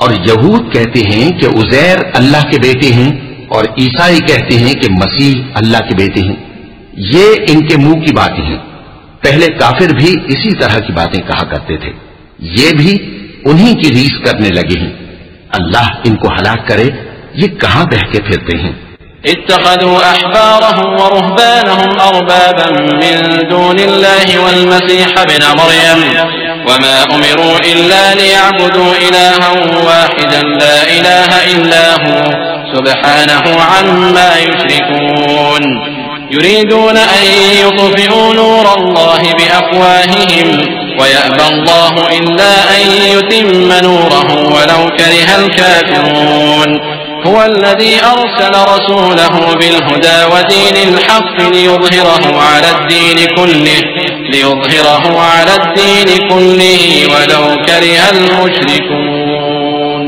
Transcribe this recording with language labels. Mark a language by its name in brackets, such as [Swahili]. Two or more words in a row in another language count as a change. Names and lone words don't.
[Urdu] اور یہود کہتے ہیں کہ عزیر اللہ کے بیٹے ہیں اور عیسائی کہتے ہیں کہ مسیح اللہ کے بیٹے ہیں. یہ ان کے منہ کی باتیں ہیں۔ پہلے کافر بھی اسی طرح کی باتیں کہا کرتے تھے. یہ بھی انہی کی ریس کرنے لگے ہیں. اللہ ان کو ہلاک کرے، یہ کہاں بہ کے پھرتے ہیں. [Arabic] اتخذوا أحبارهم ورهبانهم أربابا من دون الله والمسيح ابن مريم وما أمروا إلا ليعبدوا إلها واحدا لا إله إلا هو سبحانه عما يشركون يريدون أن يطفئوا نور الله بأفواههم ويأبى الله إلا أن يتم نوره ولو كره الكافرون هو الذي أرسل رسوله بالهدى ودين الحق ليظهره على الدين كله ولو كره المشركون.